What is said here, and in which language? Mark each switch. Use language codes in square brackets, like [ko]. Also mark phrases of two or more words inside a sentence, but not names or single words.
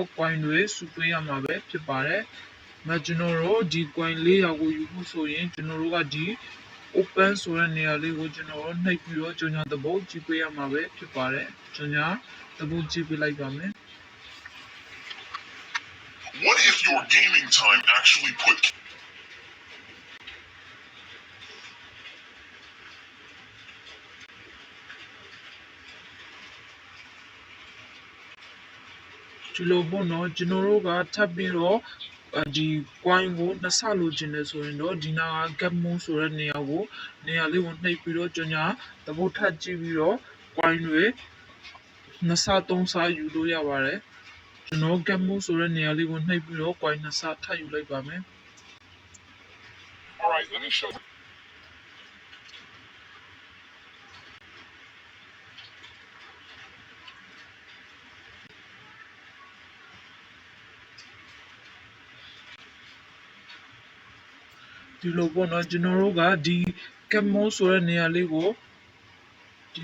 [my] coin တွေစုပေးရမှာပဲဖြစ်ပါတယ်။ကျွန်တော်တို့ဒီ coin 400ကိုယူဖို့ဆိုရင်ကျွန်တော်တို့ကဒီ open ဆိုတဲ့နေရာလေးကိုကျွန်တော်တို့နှိပ်ပြီးတော့ကြော်ညာသဘောကြည့်ပေးရမှာပဲဖြစ်ပါတယ်။ကြော်ညာသဘောကြည့်ပေးလိုက်ပါမယ်။ [en] What if your gaming time actually put [my] ဒီလိုပေါ့နော်ကျွန်တော်တို့ကထပ်ပြီးတော့ဒီ coin ကိုနှစ်ဆလိုချင်တယ်ဆိုရင်တော့ဒီနာက [en] gap mode [my] ဆိုတဲ့နေရာလေးကိုနှိပ်ပြီးတော့ကျွန်တော်သဘောထပ်ကြည့်ပြီးတော့ coin တွေနှစ်ဆသုံးဆယူလို့ရပါတယ်ကျွန်တော် [en] gap mode [my] ဆိုတဲ့နေရာလေးကိုနှိပ်ပြီးတော့ coin နှစ်ဆထပ်ယူလိုက်ပါမယ် [en] All right, let me show you. [my] ဒီလိုပေါ့နော်ကျွန်တော်တို့ကဒီ [en] gap mode [my] ဆိုတဲ့နေရာလေးကိုဒီ